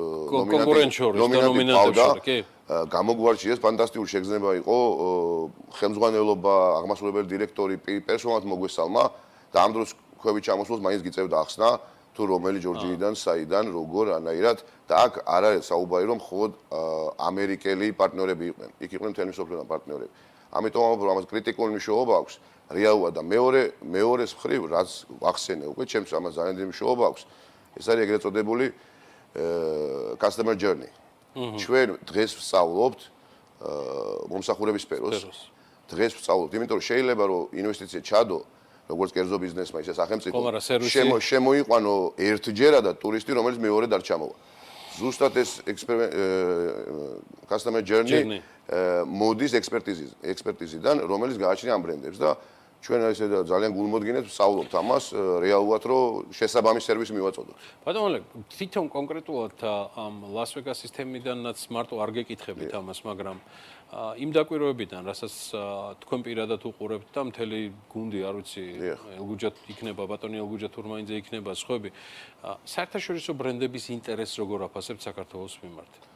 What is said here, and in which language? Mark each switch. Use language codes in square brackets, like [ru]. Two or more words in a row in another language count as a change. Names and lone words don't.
[ka] ნომინანტი გამოგვარჩიეს, ფანტასტიკური შეგრძნება იყო, ხელმძღვანელობა, აღმასრულებელი დირექტორი პერსონალად მოგვესალმა და ამ დროს ქვევით ჩამოსვლას მაინც გიწევდა ახსნა თუ რომელი ჯორჯიიდან, საიდან, როგორ, ანაირად და აქ არ არის საუბარი რომ მხოლოდ ამერიკელი პარტნიორები იყვნენ. იქ იყვნენ მთელი მსოფლიოდან პარტნიორები. ამიტომ ამას კრიტიკული მნიშვნელობა აქვს რეალურად და მეორეს მხრივ რაც ვახსენე უკვე ჩემს ამას ძალიან დიდი მნიშვნელობა აქვს. ეს არის ეგრეთ წოდებული [en] customer journey. [ka] ჩვენ დღეს ვსწავლობთ მომსახურების სფეროს. დღეს ვსწავლობთ, იმიტომ რომ შეიძლება რომ ინვესტიცია ჩადო როგორც კერძო ბიზნესმა, ისე სახელმწიფო შემოიყვანო ერთჯერადად ტურისტი, რომელიც მეორედ არ ჩამოვა. ზუსტად ეს [en] customer journey [ka] მოდის ექსპერტიზიდან, რომელიც გააჩნია ამ ბრენდებს და ჩვენ ესე ძალიან გულმოდგინედ ვსწავლობთ ამას რეალურად, რომ შესაბამის სერვისი მივაწოდოთ. ბატონო ლე, თვითონ კონკრეტულად ამ ლას-ვეგასის თემიდანაც მარტო არ გეკითხებით ამას, მაგრამ იმ დაკვირვებიდან, რასაც თქვენ პირადად უყურებთ და მთელი გუნდი, არ ვიცი, ელგუჯათ იქნება, ბატონი ელგუჯათ თურმაინძე იქნება, სხვები, საერთაშორისო ბრენდების ინტერესს როგორ აფასებთ საქართველოს მიმართ?